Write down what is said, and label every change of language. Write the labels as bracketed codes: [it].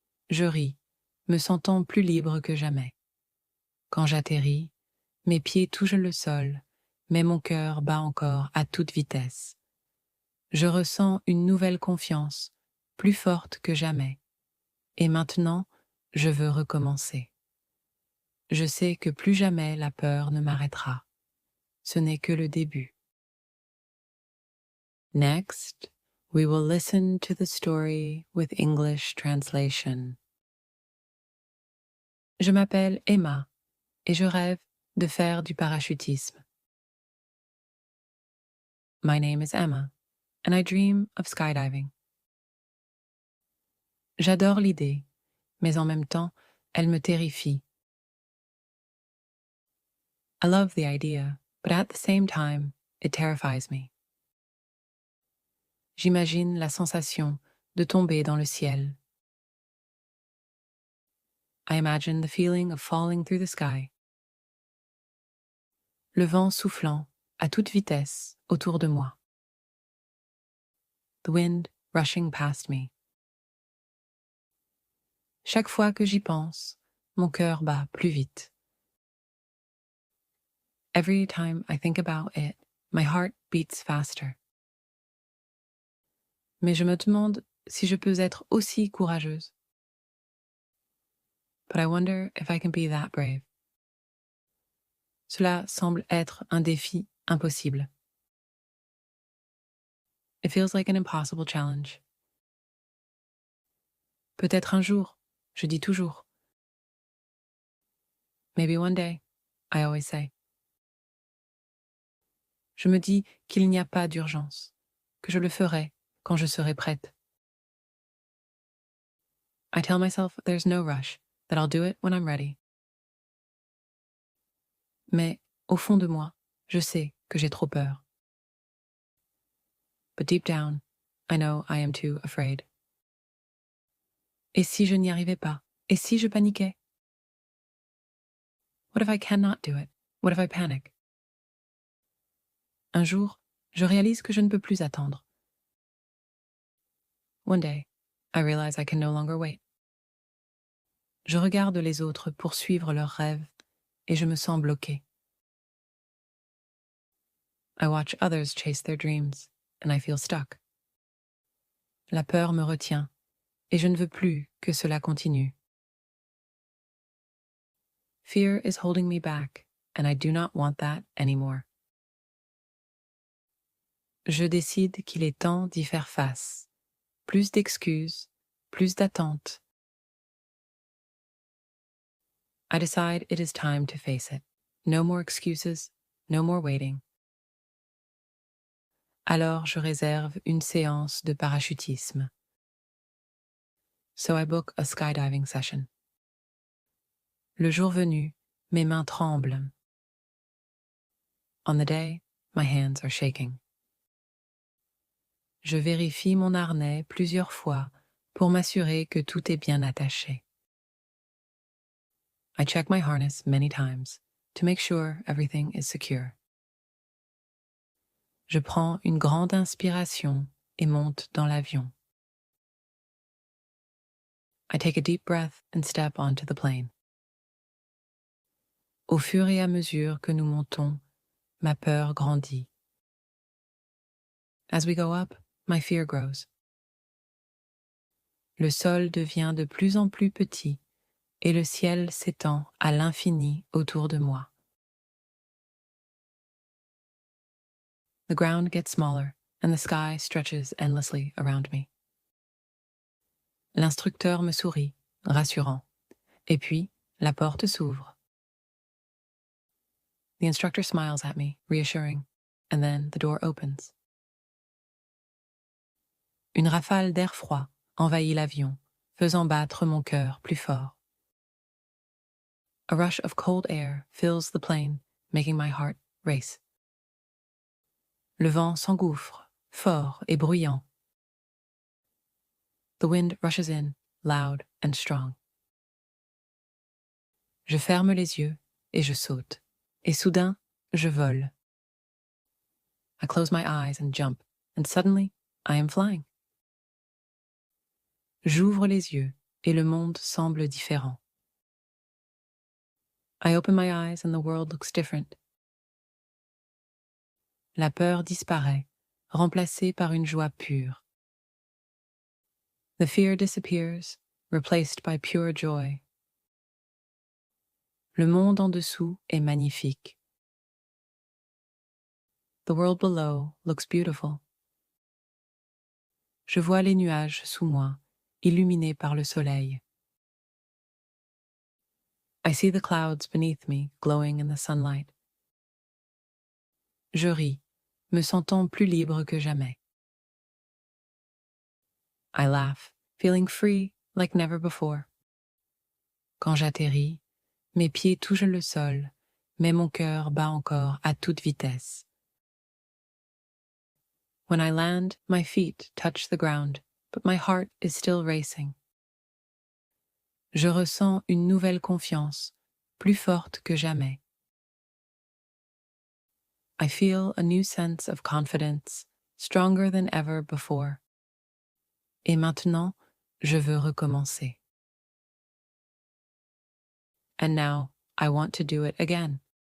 [fr] Je ris, me sentant plus libre que jamais. Quand j'atterris, mes pieds touchent le sol, mais mon cœur bat encore à toute vitesse. Je ressens une nouvelle confiance, plus forte que jamais. Et maintenant, je veux recommencer. Je sais que plus jamais la peur ne m'arrêtera. Ce n'est que le début. [en] Next, we will listen to the story with English translation. [fr] Je m'appelle Emma et je rêve de faire du parachutisme. [en] My name is Emma and I dream of skydiving. [fr] J'adore l'idée, mais en même temps, elle me terrifie. [en] I love the idea, but at the same time, it terrifies me. [fr] J'imagine la sensation de tomber dans le ciel. [en] I imagine the feeling of falling through the sky. [fr] Le vent soufflant à toute vitesse autour de moi. [en] The wind rushing past me. [fr] Chaque fois que j'y pense, mon cœur bat plus vite. [en] Every time I think about it, my heart beats faster. [fr] Mais je me demande si je peux être aussi courageuse. [en] But I wonder if I can be that brave. [fr] Cela semble être un défi impossible. [en] It feels like an impossible challenge. [fr] Peut-être un jour, je dis toujours. [en] Maybe one day, I always say. [fr] Je me dis qu'il n'y a pas d'urgence, que je le ferai quand je serai prête. [en] I tell myself there's no rush, that I'll do it when I'm ready. [fr] Mais, au fond de moi, je sais que j'ai trop peur. [en] But deep down, I know I am too afraid. [fr] Et si je n'y arrivais pas? Et si je paniquais? [en] What if I cannot do it? What if I panic? [fr] Un jour, je réalise que je ne peux plus attendre. [en] One day, I realize I can no longer wait. [fr] Je regarde les autres poursuivre leurs rêves et je me sens bloqué. [en] I watch others chase their dreams and I feel stuck. [fr] La peur me retient et je ne veux plus que cela continue. [en] Fear is holding me back and I do not want that anymore. [fr] Je décide qu'il est temps d'y faire face. Plus d'excuses, plus d'attentes. [en] I decide it is time to face it. No more excuses, no more waiting. [fr] Alors je réserve une séance de parachutisme. [en] So I book a skydiving session. [fr] Le jour venu, mes mains tremblent. [en] On the day, my hands are shaking. [fr] Je vérifie mon harnais plusieurs fois pour m'assurer que tout est bien attaché. [en] I check my harness many times to make sure everything is secure. [fr] Je prends une grande inspiration et monte dans l'avion. [en] I take a deep breath and step onto the plane. [fr] Au fur et à mesure que nous montons, ma peur grandit. [en] As we go up, my fear grows. [fr] Le sol devient de plus en plus petit et le ciel s'étend à l'infini autour de moi. [en] The ground gets smaller and the sky stretches endlessly around me. [fr] L'instructeur me sourit, rassurant, et puis la porte s'ouvre. [en] The instructor smiles at me, reassuring, and then the door opens. [fr] Une rafale d'air froid envahit l'avion, faisant battre mon cœur plus fort. [en] A rush of cold air fills the plane, making my heart race. [fr] Le vent s'engouffre, fort et bruyant. [en] The wind rushes in, loud and strong. [fr] Je ferme les yeux et je saute. Et soudain, je vole. [en] I close my eyes and jump, and suddenly, I am flying. [fr] J'ouvre les yeux et le monde semble différent. [en] I open my eyes and the world looks different. [fr] La peur disparaît, remplacée par une joie pure. [en] The fear disappears, replaced by pure joy. [fr] Le monde en dessous est magnifique. [en] The world below looks beautiful. [fr] Je vois les nuages sous moi, illuminés par le soleil. [en] I see the clouds beneath me glowing in the sunlight. [fr] Je ris, me sentant plus libre que jamais. [en] I laugh, feeling free like never before. [fr] Quand j'atterris, mes pieds touchent le sol, mais mon cœur bat encore à toute vitesse. [en] When I land, my feet touch the ground, but my heart is still racing. [fr] Je ressens une nouvelle confiance, plus forte que jamais. [en] I feel a new sense of confidence, stronger than ever before. [fr] Et maintenant, je veux recommencer. [en] And now, I want to do it again.